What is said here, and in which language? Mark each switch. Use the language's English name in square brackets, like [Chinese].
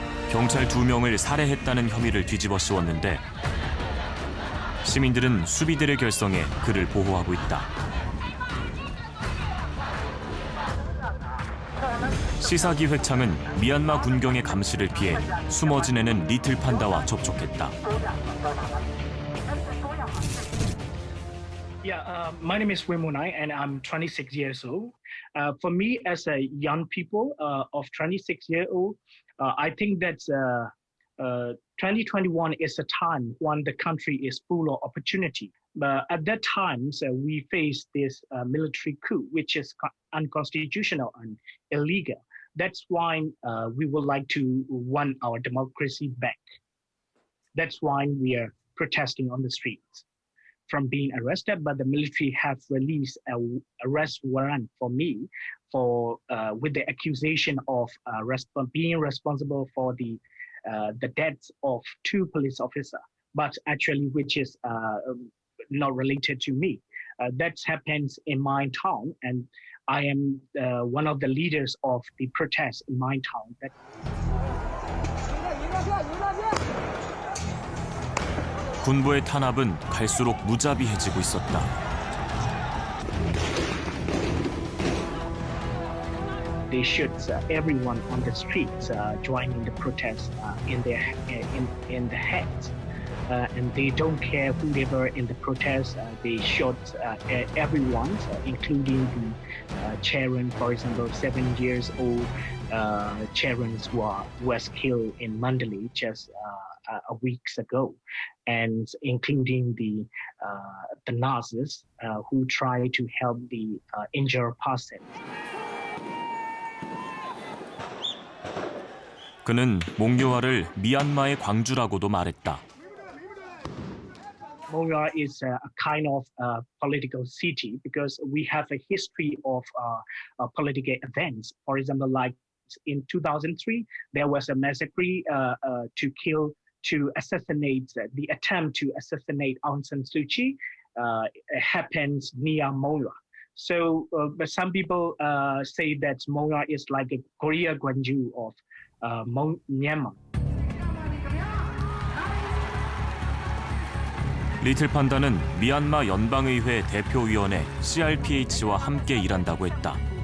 [Korean] 경찰 2명을 살해했다는 혐의를 뒤집어 씌웠는데 시민들은 수비대를 결성해 그를 보호하고 있다. 시사기 회창은 미얀마 군경의 감시를 피해 숨어 지내는 리틀 판다와 접촉했다. [English] My name is Wimunai and I'm 26 years old. For me, as a young people of 26 years old, I think that 2021 is a time when the country is full of opportunity. But at that time, we face this military coup, which is unconstitutional and illegal. That's why we would like to want our democracy back. That's why we are protesting on the streets. From being arrested, but the military have released an arrest warrant for me for with the accusation of being responsible for the deaths of 2 police officers, but actually which is not related to me. That happens in my town, and I am one of the leaders of the protest in my town. [Korean] 군부의 탄압은 갈수록 무자비해지고 있었다. [English] They shoot everyone on the streets joining the protest in the head, and they don't care whoever in the protest. They shot everyone, including the Charon, for example, 7 years old Charon was killed in Mandalay just a weeks ago, and including the nurses who try to help the injured person. [Korean] 그는 몽유와를 미얀마의 광주라고도 말했다. [English] Moya is a kind of political city because we have a history of political events. For example, like in 2003, there was a massacre to assassinate, the attempt to assassinate Aung San Suu Kyi happens near Moya. So, but some people say that Moya is like a Korea Gwangju of Myanmar. [Korean] 리틀 판다는 미얀마 연방의회 대표위원회 CRPH와 함께 일한다고 했다.